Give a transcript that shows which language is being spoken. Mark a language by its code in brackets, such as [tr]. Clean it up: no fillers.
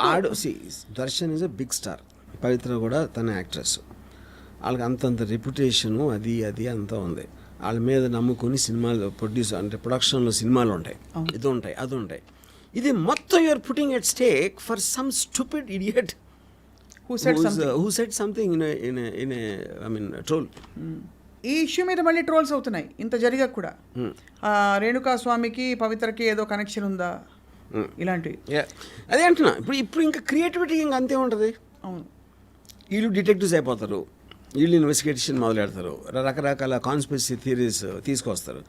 [te] ఆడు Darshan [en] is a big star, [te] పవిత్ర కూడా తన యాక్ట్రెస్, వాళ్ళకి అంతంత రెప్యుటేషను అది అంతా ఉంది. వాళ్ళ మీద నమ్ముకొని సినిమాలు ప్రొడక్షన్లో సినిమాలు ఉంటాయి, ఇది ఉంటాయి, అది ఉంటాయి. ఇది మొత్తం [en] You are putting at stake for some stupid idiot who said something in a I mean troll. [te] ఈ ఇష్యూ మీద మళ్ళీ ట్రోల్స్ అవుతున్నాయి ఇంత జరిగా కూడా. రేణుకా స్వామికి పవిత్రకి ఏదో కనెక్షన్ ఉందా ఇలాంటివి. అదే అంటున్నా, ఇప్పుడు ఇంకా క్రియేటివిటీ ఇంకా అంతే ఉంటుంది. అవును, వీళ్ళు డిటెక్టివ్స్ అయిపోతారు, వీళ్ళు ఇన్వెస్టిగేషన్ మొదలు పెడతారు, రకరకాల కాన్స్పిరసీ థియరీస్ తీసుకొస్తారు.